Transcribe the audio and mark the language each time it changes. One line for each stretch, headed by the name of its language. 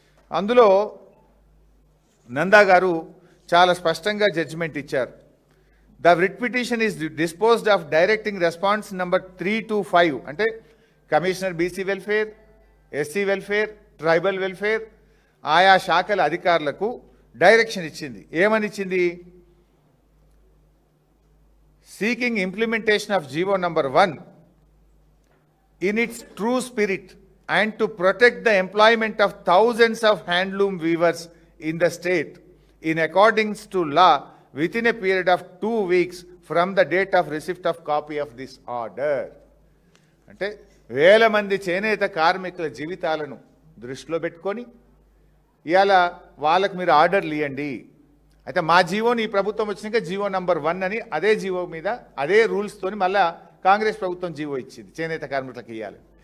Telugu: అందులో నందా గారు చాలా స్పష్టంగా జడ్జిమెంట్ ఇచ్చారు.
English: the writ petition is disposed of directing response number 3 to 5
Telugu: అంటే commissioner BC welfare, SC welfare, tribal welfare ఆయా శాఖల అధికారులకు డైరెక్షన్ ఇచ్చింది. ఏమని ఇచ్చింది?
English: Seeking implementation of GO number 1 in its true spirit and to protect the employment of thousands of handloom weavers in the state in accordance to law within a period of 2 weeks from the date of receipt of copy of this order.
Telugu: అంటే వేల మంది చేనేత కార్మికుల జీవితాలను దృష్టిలో పెట్టుకొని ఇవాళ వాళ్ళకు మీరు ఆర్డర్లు ఇవ్వండి. అయితే మా జీవోని ఈ ప్రభుత్వం వచ్చినాక జీవో నంబర్ 1 అని అదే జీవో మీద అదే రూల్స్తోని మళ్ళా కాంగ్రెస్ ప్రభుత్వం జీవో ఇచ్చింది చేనేత కార్మికులకు ఇవ్వాలి.